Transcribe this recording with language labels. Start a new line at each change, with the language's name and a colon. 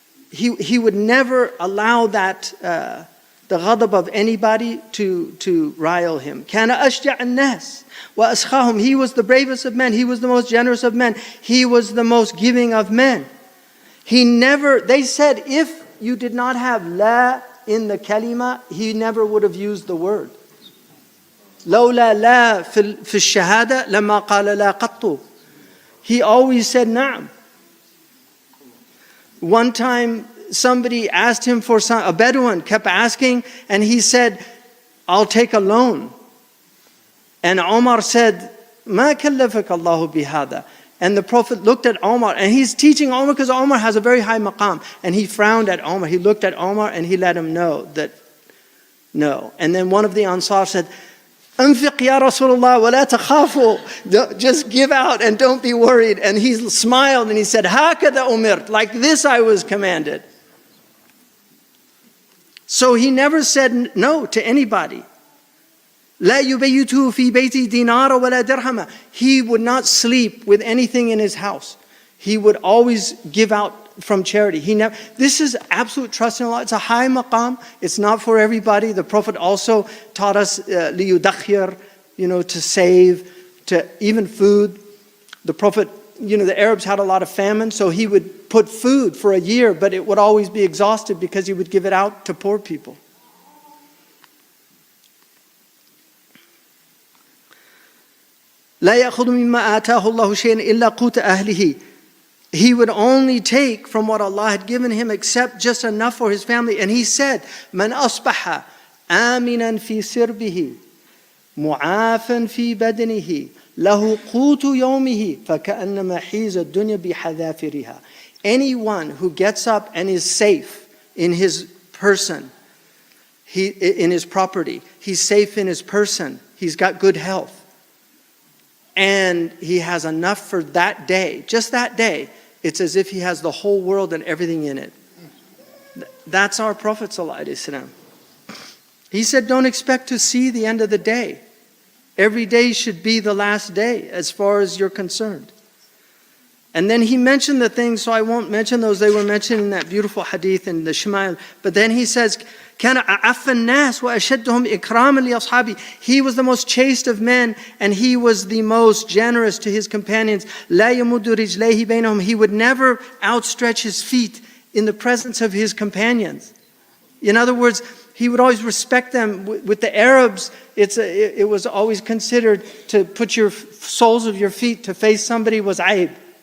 English: He would never allow that, the ghadab of anybody to rile him.
Arabic: كَانَ أَشْجَعَ النَّاسِ وَأَسْخَاهُمْ.
English: He was the bravest of men. He was the most generous of men. He was the most giving of men. They said if you did not have la in the kalima, he never would have used the word.
Arabic: لولا لا في الشهادة لما قال لا قط.
English: He always said na'am. One time somebody asked him for a Bedouin kept asking, and he said, I'll take a loan. And Omar said,
Arabic: ما كلفك الله بهذا.
English: And the Prophet looked at Omar, and he's teaching Omar because Omar has a very high maqam. And he frowned at Omar. He looked at Omar and he let him know that no. And then one of the Ansar said,
Arabic: أنفق يا رسول الله ولا تخافوا.
English: Just give out and don't be worried. And he smiled and he said,
Arabic: هكذا أمرت.
English: Like this I was commanded. So he never said no to anybody.
Arabic: لا يبيته في بيتي دينار ولا درهم.
English: He would not sleep with anything in his house. He would always give out from charity. This is absolute trust in Allah. It's a high maqam. It's not for everybody. The Prophet also taught us ليدخر, to save, to even food. The Prophet, the Arabs had a lot of famine, so he would put food for a year, but it would always be exhausted because he would give it out to poor people.
Arabic: لا يأخذ مما آتاه الله شيئا إلا قوت أهله.
English: He would only take from what Allah had given him except just enough for his family. And he said,
Arabic: من أصبح آمنا في سربه معافا في بدنه له قوت يومه فكأنما حيز الدنيا بحذافيرها.
English: Anyone who gets up and is safe in his person, in his property, he's safe in his person, he's got good health, and he has enough for that day, just that day, it's as if he has the whole world and everything in it. That's our Prophet ﷺ. He said, don't expect to see the end of the day. Every day should be the last day as far as you're concerned. And then he mentioned the things, so I won't mention those. They were mentioned in that beautiful hadith in the Shemail. But then he says,
Arabic: كَانَ أَعَفَّ النَّاسِ وَأَشَدُّهُمْ إِكْرَامًا لِأَصْحَابِهِ.
English: He was the most chaste of men, and he was the most generous to his companions.
Arabic: لَا يَمُدُّ رِجْلَيْهِ بَيْنَهُمْ.
English: He would never outstretch his feet in the presence of his companions. In other words, he would always respect them. With the Arabs, it was always considered to put your soles of your feet to face somebody was aib.